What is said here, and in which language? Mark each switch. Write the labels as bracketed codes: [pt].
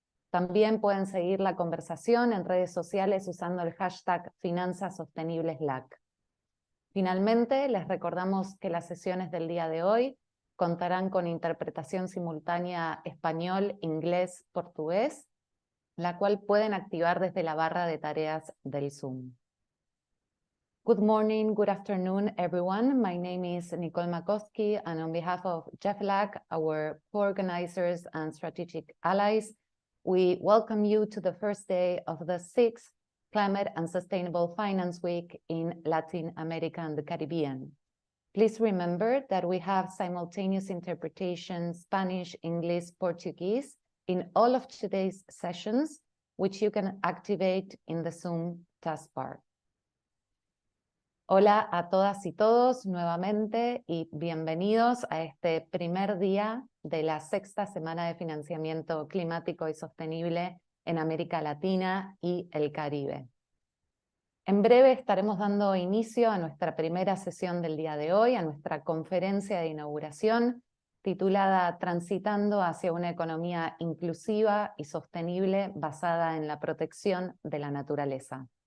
[es] También pueden seguir la conversación en redes sociales usando el hashtag #FinanzasSosteniblesLAC. Finalmente, les recordamos que las sesiones del día de hoy contarán con interpretación simultánea español, inglés, portugués, la cual pueden activar desde la barra de tareas del Zoom. [en] Good morning, good afternoon, everyone. My name is Nicole Makowski, and on behalf of JEFLAC, our co-organizers and strategic allies, we welcome you to the first day of the 6th Climate and Sustainable Finance Week in Latin America and the Caribbean. Please remember that we have simultaneous interpretation, Spanish, English, Portuguese, in all of today's sessions, which you can activate in the Zoom taskbar. [es] Hola a todas y todos nuevamente y bienvenidos a este primer día de la 6ª semana de financiamiento climático y sostenible en América Latina y el Caribe. En breve estaremos dando inicio a nuestra primera sesión del día de hoy, a nuestra conferencia de inauguración, titulada Transitando hacia una economía inclusiva y sostenible basada en la protección de la naturaleza.